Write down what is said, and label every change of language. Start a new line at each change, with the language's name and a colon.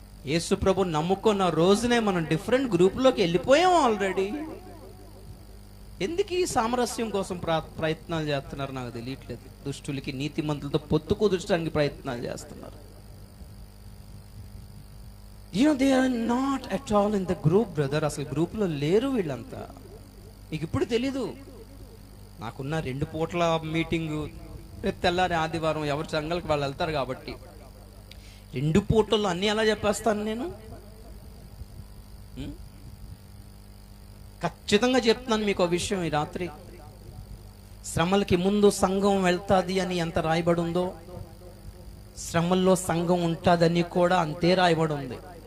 Telugu: యేసు ప్రభు నమ్ముకున్న రోజునే మనం డిఫరెంట్ గ్రూప్లోకి వెళ్ళిపోయాం ఆల్రెడీ. ఎందుకు ఈ సామరస్యం కోసం ప్రయత్నాలు చేస్తున్నారు నాకు తెలియట్లేదు. దుష్టులకి నీతిమంతులతో పొత్తు కుదర్చడానికి ప్రయత్నాలు చేస్తున్నారు.
English: they are not at all in the group brother.
Telugu: అసలు గ్రూప్లో లేరు వీళ్ళంతా. మీకు ఇప్పుడు తెలీదు. నాకున్న 2 పూట్ల మీటింగు, తెల్లారి ఆదివారం ఎవరి సంఘాలకు వాళ్ళు వెళ్తారు కాబట్టి 2 పూటల్లో అన్నీ ఎలా చెప్పేస్తాను నేను? ఖచ్చితంగా చెప్తున్నాను మీకు ఒక విషయం. ఈ రాత్రి శ్రమలకి ముందు సంఘం వెళ్తాది అని ఎంత రాయబడి ఉందో, శ్రమల్లో సంఘం ఉంటుందని కూడా అంతే రాయబడి ఉంది.